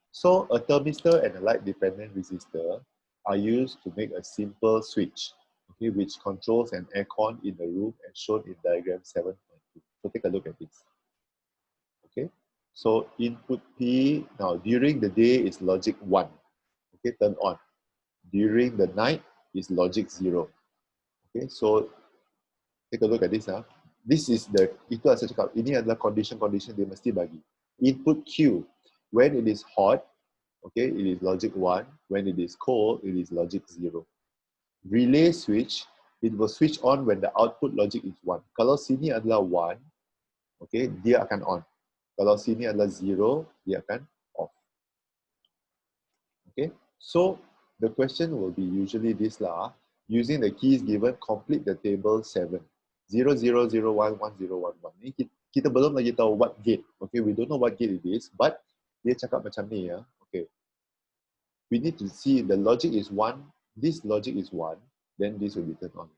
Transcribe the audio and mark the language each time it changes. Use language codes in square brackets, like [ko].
[en] So a thermistor and a light-dependent resistor are used to make a simple switch, okay, which controls an aircon in the room as shown in diagram 7.2. So take a look at this. Okay, so input P, now during the day is logic 1, okay, turn on. During the night is logic 0. Okay, so take a look at this. This is the, [ms] itu saya cakap, ini adalah condition dia mesti bagi. [en] Input Q, when it is hot, okay, it is logic 1. When it is cold, it is logic 0. Relay switch, it will switch on when the output logic is 1. [ms] Kalau sini adalah 1, okay, dia akan on. Kalau sini adalah 0, dia akan off. [en] Okay, so the question will be usually this lah. Using the keys given, complete the table 7. 0, 0, 0, 1, 1, 0, 1, 1. [ms] Ni kita belum lagi tahu [en] what gate. Okay, we don't know what gate it is, but [ms] dia cakap macam ni ya. [en] Okay, we need to see the logic is 1, this logic is 1, then this will be turned on.